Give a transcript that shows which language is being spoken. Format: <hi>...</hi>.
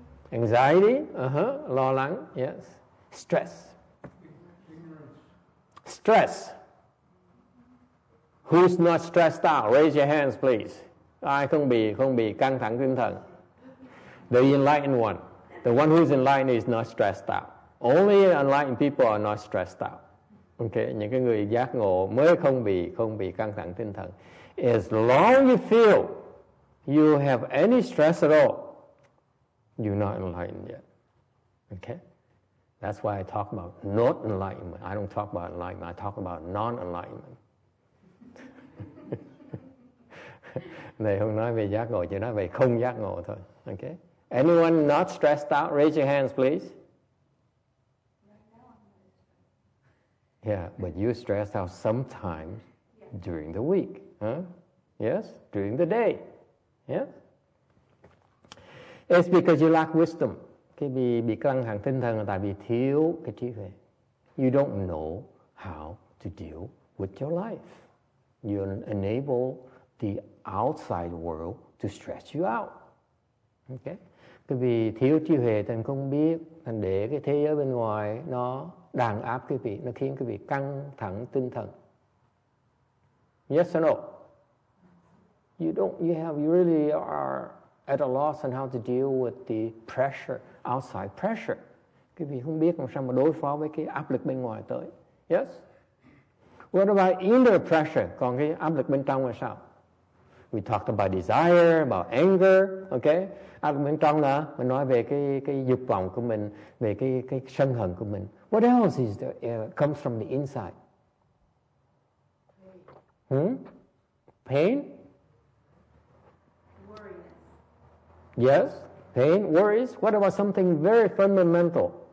<en>Anxiety.</en> <vi>Lo lắng.</vi> <en>Yes. Stress. Stress. Who's not stressed out? Raise your hands, please.</en> <vi>Ai không bị căng thẳng tinh thần?</vi> <en>The enlightened one. The one who's enlightened is not stressed out. Only enlightened people are not stressed out.</en> <vi>Okay, những cái người giác ngộ mới không bị căng thẳng tinh thần.</vi> <en>As long you feel you have any stress at all, you're not enlightened yet. Okay? That's why I talk about not enlightenment. I don't talk about enlightenment. I talk about non-enlightenment.</en> <vi>Này không nói về giác ngộ, chỉ nói về không giác ngộ thôi.</vi> <en>Okay? Anyone not stressed out? Raise your hands, please. Yeah, but you stress out sometimes during the week. Huh? Yes? During the day. Yes? It's because you lack wisdom.</en> <vi>Cái bị căng thẳng tinh thần là tại vì thiếu cái trí huệ.</vi> <en>You don't know how to deal with your life. You enable the outside world to stress you out. Okay?</en> <vi>Cái vì thiếu trí huệ thành không biết, thành để cái thế giới bên ngoài nó đàn áp quý vị, nó khiến quý vị căng thẳng tinh thần.</vi> <en>Yes or no? You really are at a loss on how to deal with the pressure, outside pressure.</en> <vi>Quý vị không biết làm sao mà đối phó với cái áp lực bên ngoài tới.</vi> <en>Yes? What about inner pressure?</en> <vi>Còn cái áp lực bên trong là sao?</vi> <en>We talked about desire, about anger, okay?</en> <vi>Áp lực bên trong là mình nói về cái dục vọng của mình, về cái sân hận của mình.</vi> <en>What else is there, comes from the inside? Pain? Worries. Yes, pain, worries. What about something very fundamental?</en>